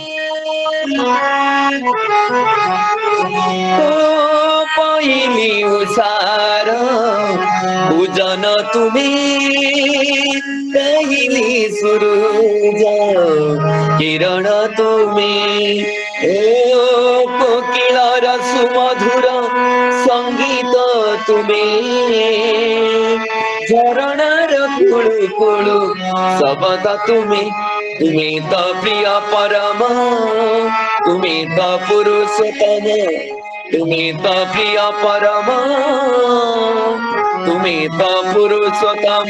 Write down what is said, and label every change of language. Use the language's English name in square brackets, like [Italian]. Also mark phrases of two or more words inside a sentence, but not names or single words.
[Hindi] पहली सार पूजन तुम्हें पहली सूरज किरण तुम्हें [Odia] ଓ କୋକିଳର ସୁମଧୁର ସଙ୍ଗୀତ ତୁମେ, ଝରଣାର କୁଳୁ କୁଳୁ ଶବଦ ତୁମେ, ତୁମେ ତ ପ୍ରିୟ ପରମ, ତୁମେ ତ ପୁରୁଷୋତ୍ତମ, ତୁମେ ତ ପ୍ରିୟ ପରମ, ତୁମେ ତ ପୁରୁଷୋତ୍ତମ।